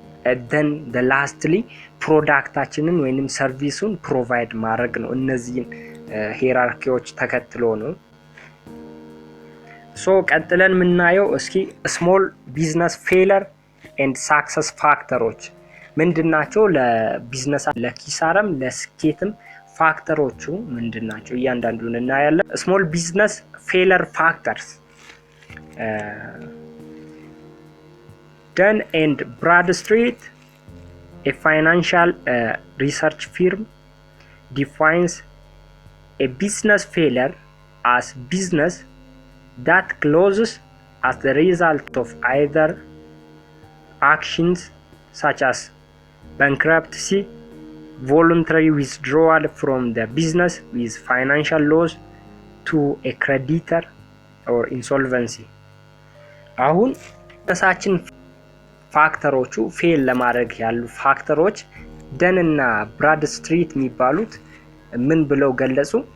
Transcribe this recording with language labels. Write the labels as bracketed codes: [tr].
[en] and then the lastly [am] ፕሮዳክታችንን ወይንም ሰርቪሱን ፕሮቫይድ ማድረግ ነው። እነዚህን ሂራርኪዎች ተከትሎ ነው። ሶ ቀጥለን የምናየው እስኪ ስሞል ቢዝነስ ፌለር ኤንድ ሳክሰስ ፋክተሮች ምንድናቸው? ለቢዝነስ ለኪሳራም ለስኬትም ፋክተሮቹ ምንድናቸው? እያንዳንዱን እናያለን። ስሞል ቢዝነስ ፌለር ፋክተርስ [en] Dun & Bradstreet, a financial research firm, defines a business failure as business that closes as the result of either actions such as bankruptcy, voluntary withdrawal from the business with financial loss to a creditor or insolvency. [am] አሁን ተሳችን ፋክተሮቹ ፌል ለማድረግ ያሉ ፋክተሮች ደን እና ብራድስትሪት የሚባሉት ምን ብለው ገለጹ?